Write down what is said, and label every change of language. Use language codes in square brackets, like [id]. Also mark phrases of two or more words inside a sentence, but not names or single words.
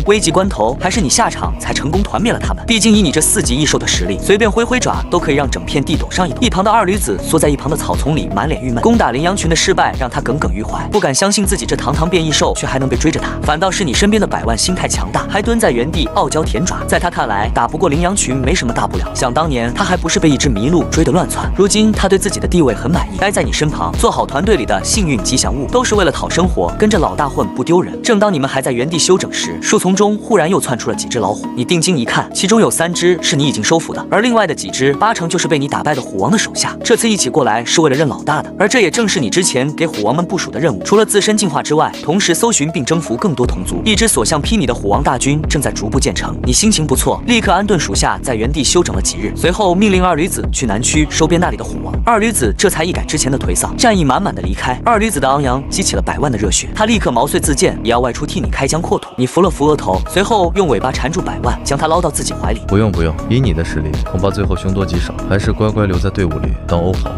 [zh] 危急關頭，還是你下場才成功團滅了他們。畢竟以你這4級異獸的實力，隨便揮揮爪都可以讓整片地抖上一抖。一旁的二驢子縮在一旁的草叢裡，滿臉鬱悶。攻打羚羊群的失敗讓他耿耿於懷，不敢相信自己這堂堂變異獸卻還能被追着打。反倒是你身邊的百萬心態強大，還蹲在原地傲嬌舔爪。在他看來，打不過羚羊群沒什麼大不了。想當年他還不是被一只麋鹿追得亂竄，如今他對自己的地位很滿意，待在你身旁，做好團队裡的幸運吉祥物，都是為了討生活，跟着老大混不丟人。正當你們還在原地休整時，樹叢中忽然又竄出了幾只老虎。你定睛一看，其中有3只是你已經收服的，而另外的幾只8成就是被你打敗的虎王的手下。這次一起過來是為了認老大的，而這也正是你之前給虎王們部署的任務。除了自身進化之外，同時搜尋並征服更多同族。一支所向披靡的虎王大軍正在逐步建成。你心情不錯，立刻安顿屬下在原地休整了幾日，隨後命令二驢子去南區收編那裡的虎王。二驢子這才一改之前的頹喪，戰意滿滿的離開。二驢子的昂揚激起了百萬的熱血，他立刻毛遂自薦，也要外出替你開疆擴土。你扶了扶額頭，隨後用尾巴纏住百萬，將他撈到自己懷裡。不用，以你的實力，恐怕最後凶多吉少，還是乖乖留在隊伍裡當歐豪。